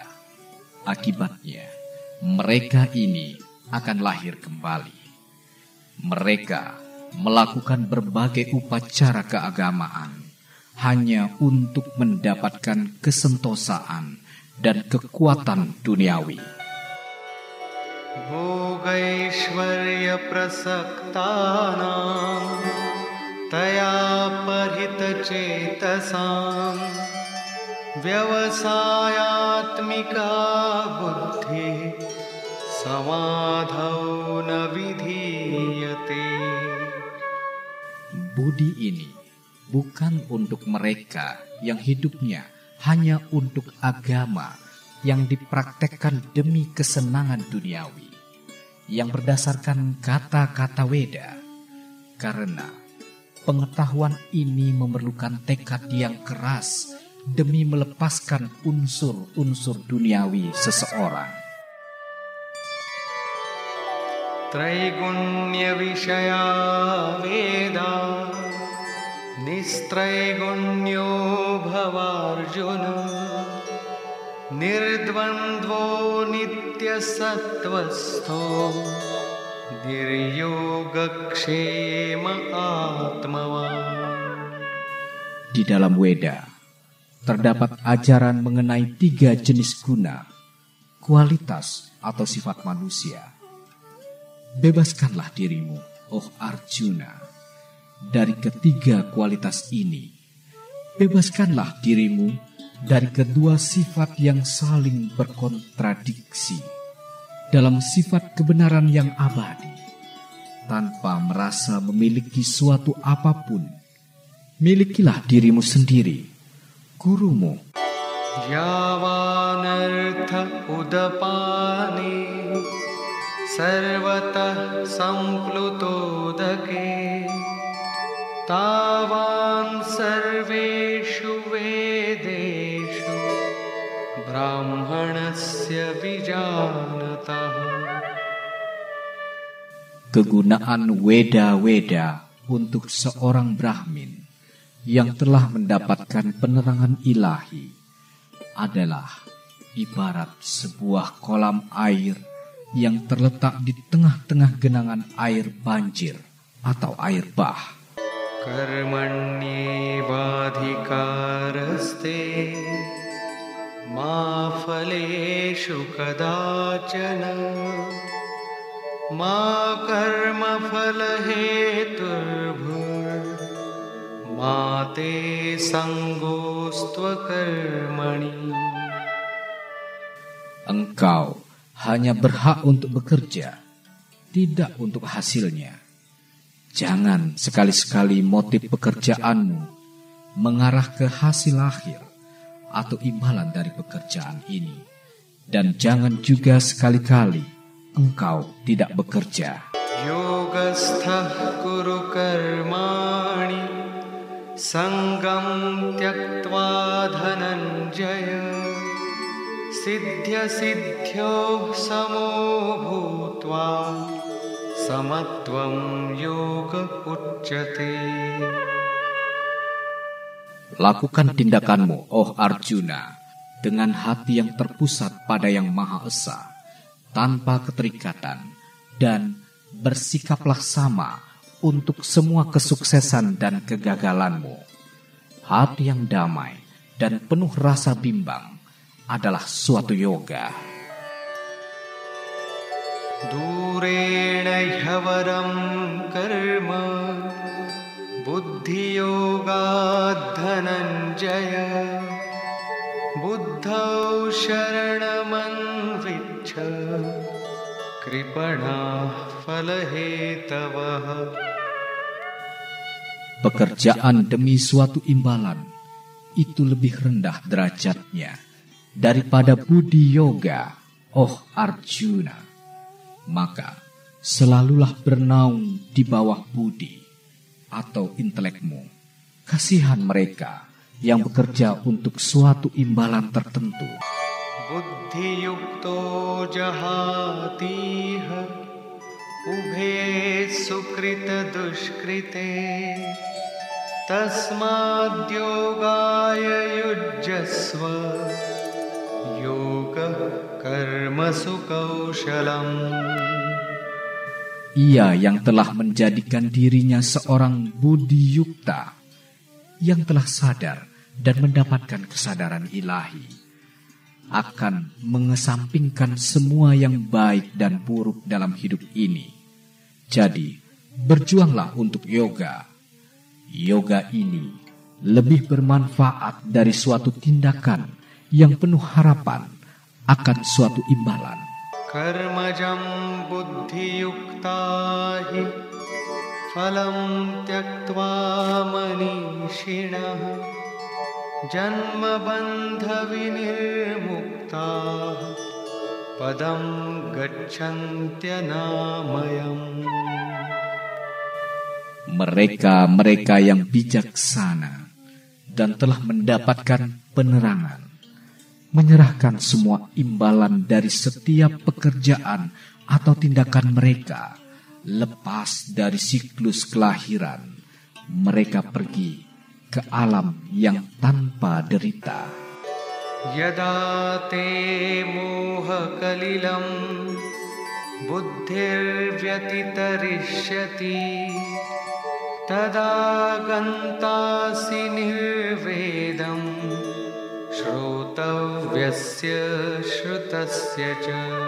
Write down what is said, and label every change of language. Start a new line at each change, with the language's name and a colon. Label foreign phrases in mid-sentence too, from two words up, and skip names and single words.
Indonesian: Akibatnya, mereka ini akan lahir kembali. Mereka melakukan berbagai upacara keagamaan hanya untuk mendapatkan kesentosaan dan kekuatan duniawi.
Sanskrit: भोगैश्वर्य प्रसक्तानां तया परितचेतसां व्यवसायात्मिका बुद्धिः समाधौ न विधीयते.
Indonesian: Budi ini bukan untuk mereka yang hidupnya hanya untuk agama yang dipraktekkan demi kesenangan duniawi, yang berdasarkan kata-kata Weda, karena pengetahuan ini memerlukan tekad yang keras demi melepaskan unsur-unsur duniawi seseorang.
Sanskrit: त्रैगुण्य विषया वेदा निस्त्रैगुण्यो भवार्जुन निर्द्वन्द्वो नित्यसत्त्वस्थो निर्योगक्षेम आत्मवान्.
Indonesian: Di dalam Weda terdapat ajaran mengenai 3 jenis guna, kualitas atau sifat manusia. Bebaskanlah dirimu, oh Arjuna, dari ketiga kualitas ini. Bebaskanlah dirimu dari kedua sifat yang saling berkontradiksi dalam sifat kebenaran yang abadi, tanpa merasa memiliki suatu apapun. Milikilah dirimu sendiri, gurumu.
Sanskrit: यावानर्थ उदपाने सर्वतः सम्प्लुतोदके तावान् सर्वेषु वेदेषु ब्राह्मणस्य विजानतः.
Indonesian: Kegunaan Weda-Weda untuk seorang Brahmin yang telah mendapatkan penerangan ilahi adalah ibarat sebuah kolam air yang terletak di tengah-tengah genangan air banjir atau air bah.
Sanskrit: कर्मण्येवाधिकारस्ते मा फलेषु कदाचन मा कर्मफलहेतुर्भुर्मा ते सङ्गोऽस्त्वकर्मणि.
Indonesian: Engkau hanya berhak untuk bekerja, tidak untuk hasilnya. Jangan sekali-sekali motif pekerjaanmu mengarah ke hasil akhir atau imbalan dari pekerjaan ini. Dan jangan juga sekali-kali engkau tidak bekerja.
Sanskrit: योगस्थः कुरु कर्माणि सङ्गं त्यक्त्वा धनञ्जय सिद्ध्य सिद्ध्योः समो भूत्वा समत्वं योग उच्यते.
Indonesian: Lakukan tindakanmu, oh Arjuna, dengan hati yang terpusat pada Yang Maha Esa, tanpa keterikatan, dan bersikaplah sama untuk semua kesuksesan dan kegagalanmu. Hati yang damai dan penuh rasa bimbang adalah suatu yoga.
Sanskrit: दूरेण ह्यवरं कर्म बुद्धि योगाद् धनञ्जय बुद्धौ शरणमन्विच्छ कृपणाः फलहेतवः.
Indonesian: Pekerjaan demi suatu imbalan itu lebih rendah derajatnya daripada budi yoga, oh Arjuna. Maka selalulah bernaung di bawah budi atau intelekmu. Kasihan mereka yang bekerja untuk suatu imbalan tertentu.
Sanskrit: बुद्धियुक्तो जहातीह उभे सुकृतदुष्कृते तस्माद्योगाय युज्यस्व योगः कर्मसु कौशलम्.
Indonesian: Ia yang telah menjadikan dirinya seorang budi yukta, yang telah sadar dan mendapatkan kesadaran ilahi, akan mengesampingkan semua yang baik dan buruk dalam hidup ini. Jadi, berjuanglah untuk yoga. Yoga ini lebih bermanfaat dari suatu tindakan yang penuh harapan akan suatu imbalan.
Sanskrit: कर्मजं बुद्धियुक्ता हि फलं त्यक्त्वा मनीषिणः जन्मबन्धविनिर्मुक्ताः पदं गच्छन्त्यनामयम्.
Indonesian: Mereka yang bijaksana dan telah mendapatkan penerangan, menyerahkan semua imbalan dari setiap pekerjaan atau tindakan mereka, lepas dari siklus kelahiran, mereka pergi ke alam yang tanpa derita.
Sanskrit: यदा ते मोह कलिलं बुद्धिर्व्यतितरिष्यति तदा गन्तासि निर्वेदं श्रोतव्यस्य श्रुतस्य च.